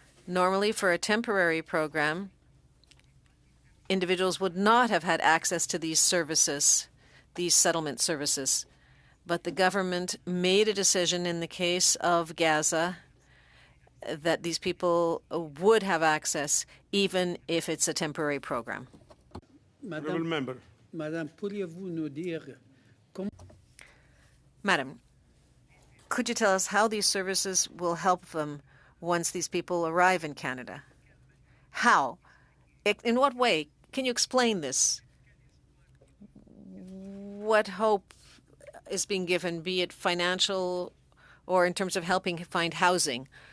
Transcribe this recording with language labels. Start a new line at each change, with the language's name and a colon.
English: Normally, for a temporary program, individuals would not have had access to these services, these settlement services. But the government made a decision in the case of Gaza that these people would have access, even if it's a temporary program. Honourable member.
French: Madame, pourriez-vous nous dire
English: Madam, could you tell us how these services will help them once these people arrive in Canada? How? In what way? Can you explain this? What hope is being given, be it financial or in terms of helping find housing?